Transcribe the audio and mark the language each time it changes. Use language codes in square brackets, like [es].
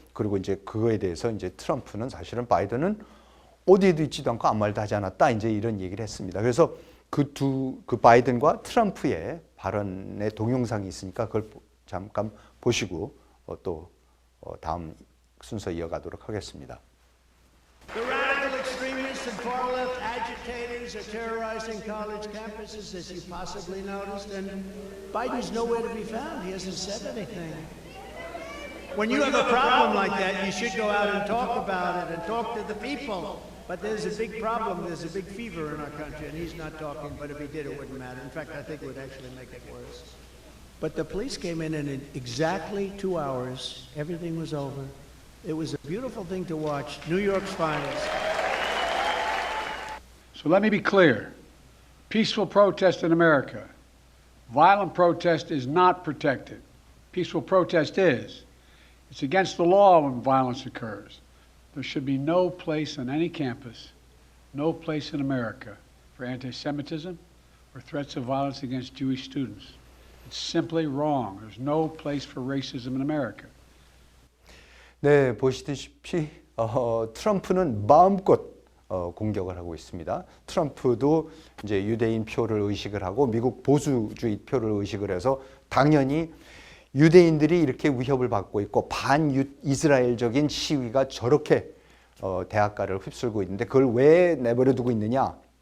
[ko] 그리고 이제 그거에 대해서 이제 트럼프는 사실은 바이든은 어디에도 있지도 않고 아무 말도 하지 않았다, 이제 이런 얘기를 했습니다. 그래서 그 바이든과 트럼프의 발언의 동영상이 있으니까 그걸 잠깐 보시고 또 다음 순서 이어가도록 하겠습니다. [en] The radical extremists and far-left agitators are terrorizing college campuses, as you possibly noticed, and Biden's nowhere to be found. He hasn't said anything. When you have a problem like that, you should go out and talk about it and talk to the people. But there's a big problem, there's a big fever in our country, and he's not talking, but if he did, it wouldn't matter. In fact, I think it would actually make it worse. But the police came in, and in exactly 2 hours, everything was over. It was a beautiful thing to watch. New York's finest. So let me be clear. Peaceful protest in America. Violent protest is not protected. Peaceful protest is. It's against the law when violence occurs. There should be no place on any campus, no place in America for anti-Semitism or threats of violence against Jewish students. It's simply wrong. There's no place for racism in America. [ko] 네, 보시다시피 트럼프는 마음껏 공격을 하고 있습니다. 트럼프도 이제 유대인 표를 의식을 하고 미국 보수주의 표를 의식을 해서 당연히 유대인들이 이렇게 위협을 받고 있고 반이스라엘적인 시위가 저렇게 대학가를 휩쓸고 있는데 그걸 왜 내버려 두고 있느냐?